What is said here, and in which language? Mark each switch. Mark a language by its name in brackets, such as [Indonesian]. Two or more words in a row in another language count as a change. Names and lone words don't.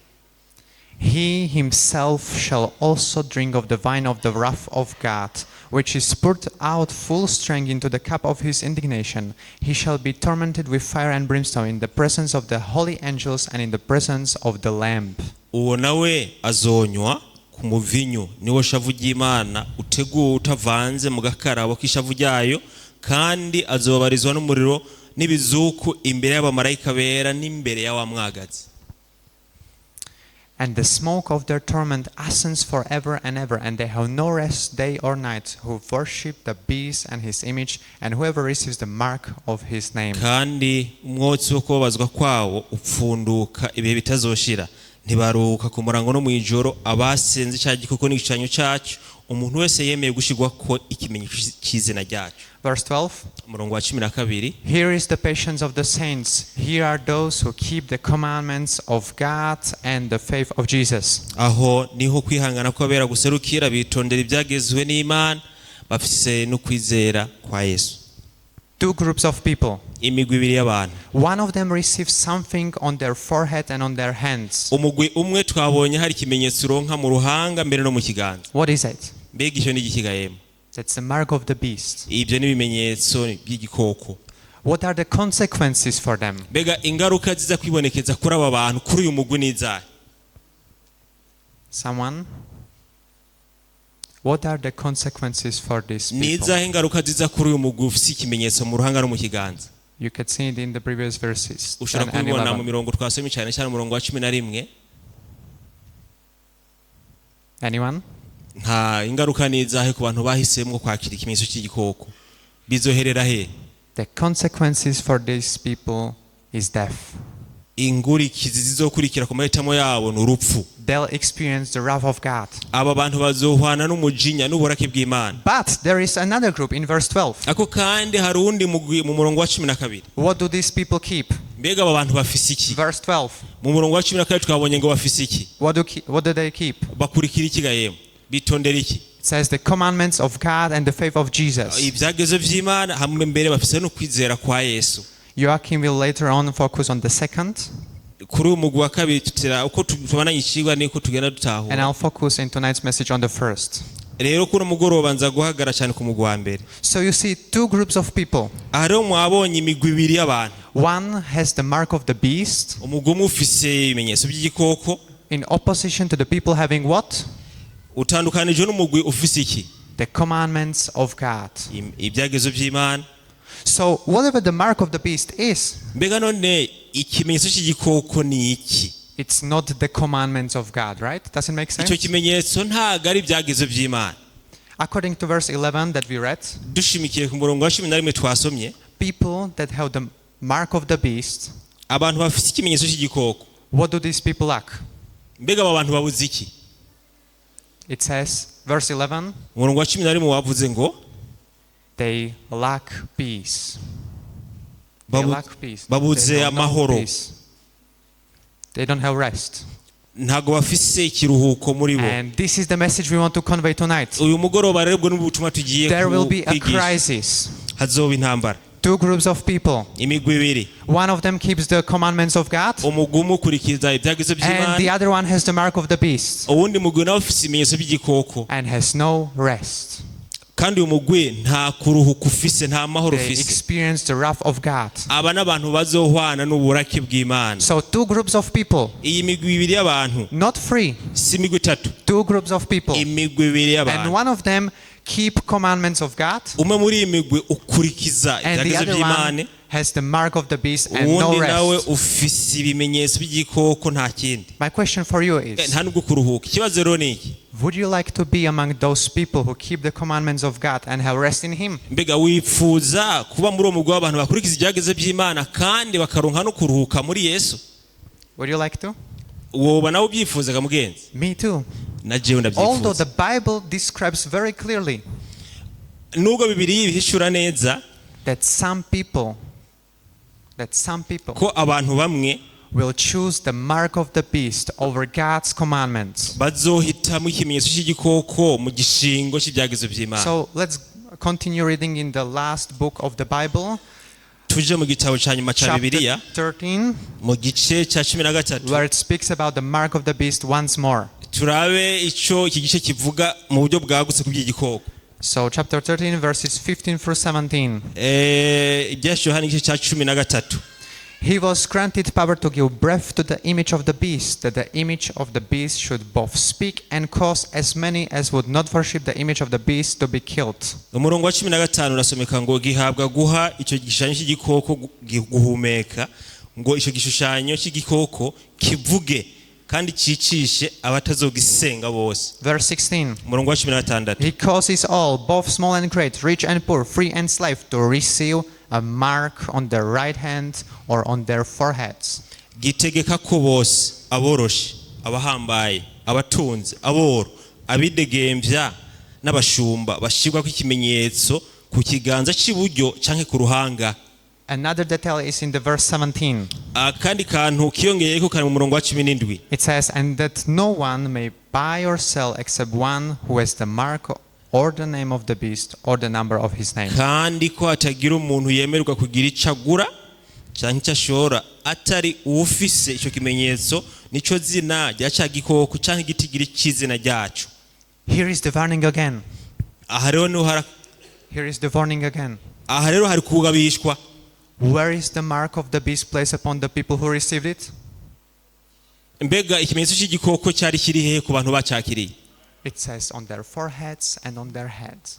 [English] he himself shall also drink of the wine of the wrath of God, which is poured out full strength into the cup of his indignation. He shall be tormented with fire and brimstone in the presence of the holy angels and in the presence of the Lamb. [Rundi] uwo nawe azonywa ku muvinyu niwo shavu ry'Imana uteguwe utavanze mu gakarabo k'ishavu ryayo, kandi azobarizwa n'umuriro n'ibizuku imbere y'abamarayika bera n'imbere y'abamwagazi. [English] And the smoke of their torment ascends forever and ever, and they have no rest day or night, who worship the beast and his image, and whoever receives the mark of his name. [Rundi] Kandi umwotsi wo kubabazwa kwawo upfunduka ibihe bitazoshira, ntibaruhuka ku murango no mu ijoro abasenze cya gikoko n'igishushanyo cyacu, umuntu wese yemeye gushirwa ko ikimenyetso cy'izina ryacu. [English] Verse 12. [Rundi] Umurongo wa 12. [English] Here is the patience of the saints. Here are those who keep the commandments of God and the faith of Jesus. [Rundi] Aho niho kwihangana kw'abera guserukira bitondera ibyagezwe n'Imana bafise no kwizera kwa Yesu. [English] two groups of people. [Rundi] imigwi ibiri y'abantu. [English] One of them receives something on their forehead and on their hands. [Rundi] Umugwi umwe twabonye hari ikimenyetso uronka mu ruhanga mbere no mu kiganza. [English] What is it? [Rundi] Mbega icyo ni igikigayemo. [English] That's the mark of the beast. [Rundi] Ibyo ni ibimenyetso by'igikoko. [English] What are the consequences for them? [Rundi] Mbega ingaruka ziza kwibonekeza kuri aba bantu kuri uyu mugwi n'izahe? [English] Someone? What are the consequences for these people? [Rundi] Nizahe ingaruka ziza kuri uyu mugwi ufite ikimenyetso mu ruhanga no mu kiganza? [English] You can see it in the previous verses. 10 [Rundi] Ushobora [English] and [Rundi] kubibona mu 11. mirongo twasomye cyane cyane umurongo wa 11. [English] Anyone? [Rundi] Nta ingaruka nizahe ku bantu bahisemo kwakira ikimenyetso cy'igikoko. Bizoherera he? [English] The consequences for these people is death. [Rundi] Ingurikizi zizokurikira ku mahitamo yabo n'urupfu. [English] They'll experience the wrath of God. [Rundi] Aba bantu bazohwana n'umujinya n'uburake bw'Imana. [English] But there is another group in verse 12. [Rundi] Ako kandi hari undi mugwi mu murongo wa 12. [English] What do these people keep? [Rundi] Mbega aba bantu bafise iki? [English] Verse 12. [Rundi] Mu murongo wa 12 twabonye ngo bafise iki? [English] What do they keep? [Rundi] Bakurikira iki gayemo? Bitondera iki? [English] It says the commandments of God and the faith of Jesus. [Rundi] Ibyagezo by'Imana hamwe mbere bafise no kwizera kwa Yesu. [English] Joachim will later on focus on the second. [Rundi] Kuri umugwi wa kabiri tutera uko tubana ikigwa niko tugenda [English] And [Rundi] dutahura. [English] I'll focus in tonight's message on the first. [Rundi] Rero kuri umugoroba nza guhagara cyane ku mugwi wa mbere. [English] So you see two groups of people. [Rundi] Ahari mwabonye imigwi ibiri y'abantu. [English] One has the mark of the beast [Rundi] Umugwi umwe ufise ibimenyetso by'igikoko [English] in opposition to the people having what? [Rundi] utandukanije n'umugwi ufise iki? [English] The commandments of God. [Rundi] Ibyagezo by'Imana. [English] So whatever the mark of the beast is, [Rundi] Mbega none ikimenyetso cy'igikoko ni iki? [English] it's not the commandments of God, right? Does it make [Rundi] Icyo [English] sense? [Rundi] kimenyetso ntago ari ibyagezo by'Imana. [English] According to verse 11 that we read, [Rundi] Dushimikiye ku murongo wa 11 twasomye, [English] people that have the mark of the beast, [Rundi] abantu bafite ikimenyetso cy'igikoko. [English] what do these people lack? [Rundi] Mbega aba bantu babuze iki? [English] It says, verse 11, [Rundi] Umurongo wa 11 wavuze ngo [English] they lack peace. They lack peace. [Rundi] babuze [English] They don't know [Rundi] amahoro. [English] peace. They don't have rest. [Rundi] ntago bafise ikiruhuko muri bo. [English] And this is the message we want to convey tonight. [Rundi] Uyu mugoroba rero bwo n'ubutumwa tugiye [English] There will be a [Rundi] kwigisha. [English] crisis. [Rundi] Hazoba intambara. [English] Two groups of people. [Rundi] Imigwi ibiri. [English] One of them keeps the commandments of God, [Rundi] Umugwi umwe ukurikiza ibyagezo [English] and the [Rundi] by'Imana. [English] other one has the mark of the beast [Rundi] Uwundi mugwi nawe ufise ibimenyetso by'igikoko. [English] and has no rest. [Rundi] Kandi uyu mugwi nta kuruhuka ufise, nta mahoro [English] They [Rundi] ufise. [English] experience the wrath of God. [Rundi] Aba n'abantu bazohwana n'uburake bw'Imana. [English] So two groups of people, [Rundi] Iyi migwi ibiri y'abantu [English] not three, [Rundi] si imigwi itatu. [English] two groups of people. [Rundi] Imigwi ibiri [English] And [Rundi] y'abantu. [English] one of them keep commandments of God, [Rundi] Umwe muri iyi migwi ukurikiza [English] and the [Rundi] ibyagezo [English] other [Rundi] by'Imana. [English] one has the mark of the beast and no [Rundi] Uwundi nawe [English] rest. [Rundi] ufise ibimenyetso by'igikoko nta kindi. [English] My question for you is, [Rundi] Nta nubwo kuruhuka. Ikibazo rero ni iki? [English] would you like to be among those people who keep the commandments of God and have rest in Him? [Rundi] Mbega wifuza kuba muri uwo mugwi w'abantu bakurikiza ibyagezo by'Imana kandi bakaronka no kuruhuka muri Yesu? [English] Would you like to? [Rundi] Woba nawe ubyifuzaga mugenzi? [English] Me too. [Rundi] Na jewe [English] Although the [Rundi] ndabyifuza. [English] Bible describes very clearly [Rundi] Nubwo Bibiliya ibihishura neza [English] that some people [Rundi] ko abantu bamwe [English] will choose the mark of the beast over God's commandments. [Rundi] bazohitamo ikimenyetso cy'igikoko mu gishingo cy'ibyagezo by'Imana. [English] So let's continue reading in the last book of the Bible, [Rundi] Tuje mu gitabo cya nyuma cya [English] chapter [Rundi] Bibiliya 13, mu gice cya 13 [English] where it speaks about the mark of the beast once more. [Rundi] turabe icyo iki gice kivuga mu buryo bwagutse ku by'igikoko. [English] So chapter 13 verses 15 through 17. [Rundi] Ibyashyuwe hano igice cya 13. [English] He was granted power to give breath to the image of the beast, that the image of the beast should both speak and cause as many as would not worship the image of the beast to be killed. [Rundi] Umurongo wa 15 urasomeka ngo gihabwa guha icyo gishushanyo cy'igikoko guhumeka, ngo icyo gishushanyo cy'igikoko kivuge kandi cyicishe abatazogisenga bose. [English] Verse 16. [Rundi] Umurongo wa 16. [English] He causes all, both small and great, rich and poor, free and slave, to receive a mark on their right hand or on their foreheads. [Rundi] Gitegeka ko bose aboroshe, abahambaye, abatunzi, aboro, abidegembya n'abashumba bashirwa ko ikimenyetso ku kiganza cy'iburyo canke ku ruhanga. [English] Another detail is in the verse 17. [Rundi] Akandi kantu kiyongeyeko kari mu murongo wa 17. [English] It says, and that no one may buy or sell except one who has the mark or the name of the beast, or the number of his name. [Rundi] kandi ko hatagira umuntu yemerwa kugira icyo agura cyangwa icyo ashora atari ufise icyo kimenyetso nicyo zina rya cya gikoko cyangwa igitigiri cy'izina ryacu. [English] Here is the warning again. [Rundi] Aha rero hari kugabishwa. [English] Where is the mark of the beast placed upon the people who received it? [Rundi] Mbega ikimenyetso cy'igikoko cyari kiri hehe ku bantu bacyakiriye? [English] It says on their foreheads and on their heads.